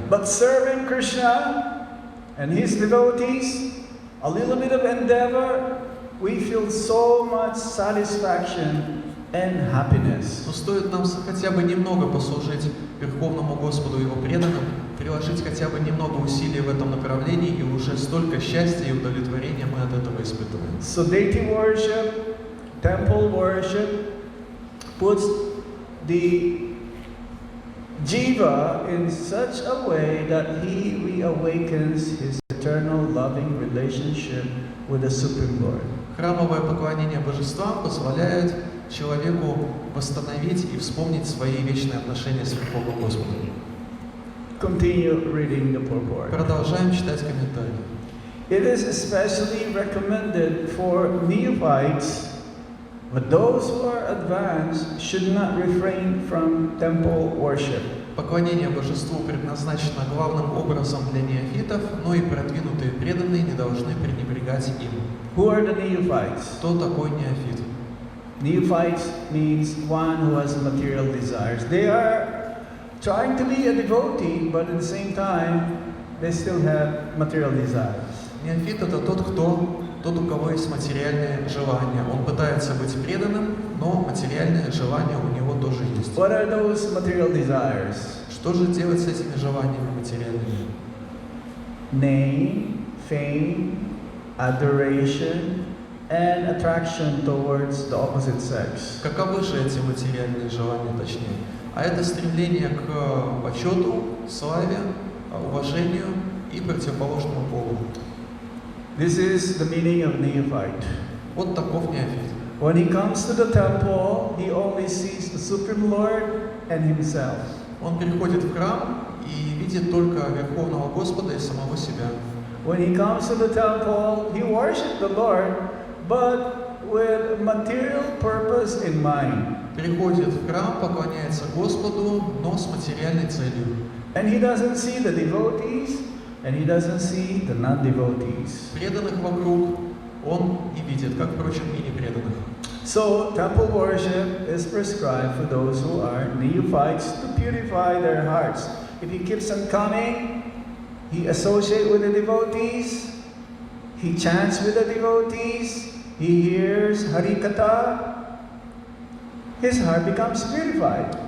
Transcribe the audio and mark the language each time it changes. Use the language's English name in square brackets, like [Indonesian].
[English] But serving Krishna and his devotees, a little bit of endeavor, we feel so much satisfaction and happiness. [Russian] Но стоит нам хотя бы немного послужить Верховному Господу и Его преданным, приложить хотя бы немного усилий в этом направлении, и уже столько счастья и удовлетворения мы от этого испытываем. [English] So deity worship, temple worship, puts the jiva in such a way that he reawakens his eternal loving relationship with the Supreme Lord. [Russian] Храмовое поклонение божествам позволяет человеку восстановить и вспомнить свои вечные отношения с Верховным Господом. [English] Continue reading the purport. [Russian] Продолжаем читать комментарии. [English] It is especially recommended for neophytes, but those who are advanced should not refrain from temple worship. [Russian] Поклонение божеству предназначено главным образом для неофитов, но и продвинутые преданные не должны пренебрегать им. [English] Who are the neophytes? [Russian] Кто такой неофит? [English] Neophytes means one who has material desires. They are trying to be a devotee, but at the same time, they still have material desires. [Russian] Неофит — это тот, у кого есть материальные желания. Он пытается быть преданным, но материальные желания у него тоже есть. [English] What are those material desires? [Russian] Что же делать с этими желаниями материальными? [English] Name, fame, adoration, and attraction towards the opposite sex. [Russian] Каковы же эти материальные желания, точнее? А это стремление к почету, славе, уважению и противоположному полу. [English] This is the meaning of neophyte. [Russian] Вот таков неофит. [English] When he comes to the temple, he only sees the Supreme Lord and himself. [Russian] Он приходит в храм и видит только Верховного Господа и самого себя. [English] When he comes to the temple, he worships the Lord, but with material purpose in mind. [Russian] Приходит в храм, поклоняется Господу, но с материальной целью. [English] And he doesn't see the devotees, and he doesn't see the non-devotees. [Russian] Преданных вокруг он не видит, как, впрочем, и непреданных. [English] So, temple worship is prescribed for those who are neophytes to purify their hearts. If he keeps on coming, he associates with the devotees, he chants with the devotees, he hears Harikatha, his heart becomes purified.